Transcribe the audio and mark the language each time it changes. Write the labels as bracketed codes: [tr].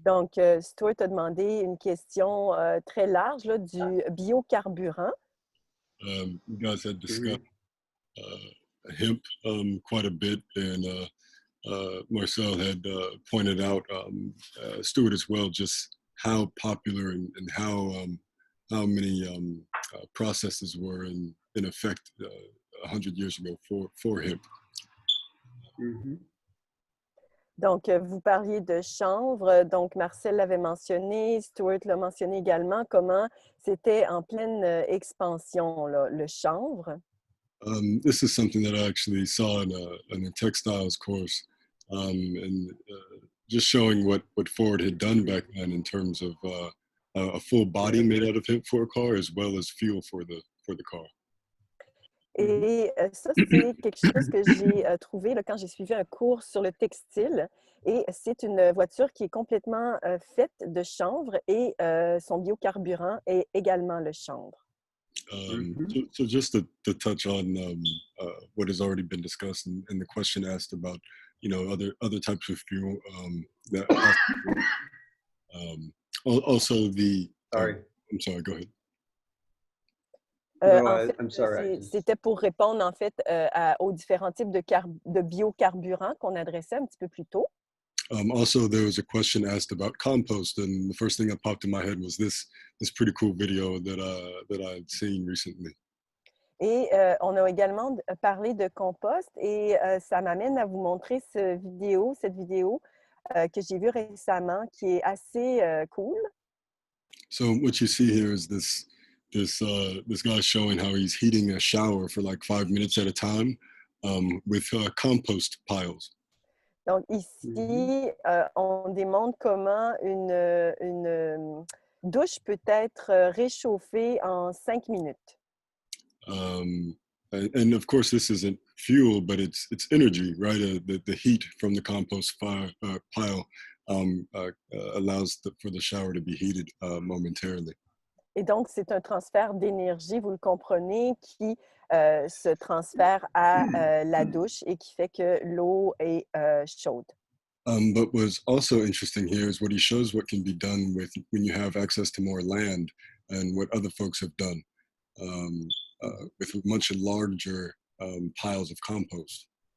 [fr] Donc, Stuart a demandé une question très large là, du biocarburant. [en] You guys had discussed hemp quite a bit, and Marcel had pointed out, Stuart as well, just how popular and how many processes were in effect 100 years ago for hemp. [fr] Donc, vous parliez de chanvre. Donc, Marcel l'avait mentionné, Stuart l'a mentionné également, comment c'était en pleine expansion, là, le chanvre. [en] This is something that I actually saw in a textiles course. and just showing what Ford had done back then in terms of a full body made out of hemp for a car, as well as fuel for the car. [fr] Et ça, c'est quelque chose que j'ai trouvé là, quand j'ai suivi un cours sur le textile. Et c'est une voiture qui est complètement faite de chanvre et son biocarburant est également le chanvre. [en] So just to touch on what has already been discussed and the question asked about, other types of fuel that also the Sorry. I'm sorry, go ahead. No, [fr] En fait, [en] I'm sorry. [fr] c'était pour répondre en fait aux différents types de biocarburants qu'on adressait un petit peu plus tôt. [en] Also, there was a question asked about compost, and the first thing that popped in my head was this pretty cool video that I've seen recently. [fr] Et on a également parlé de compost et ça m'amène à vous montrer cette vidéo que j'ai vue récemment qui est assez cool. [en] So what you see here is this guy showing how he's heating a shower for like 5 minutes at a time with compost piles. [fr] Donc ici, on démontre comment une douche peut être réchauffée en 5 minutes. [en] And of course, this isn't fuel, but it's energy, right? The heat from the compost pile allows for the shower to be heated momentarily. [fr] Et donc, c'est un transfert d'énergie, vous le comprenez, qui se transfère à la douche et qui fait que l'eau est chaude. [en] But what's also interesting here is what he shows what can be done when you have access to more land and what other folks have done with much larger piles of compost.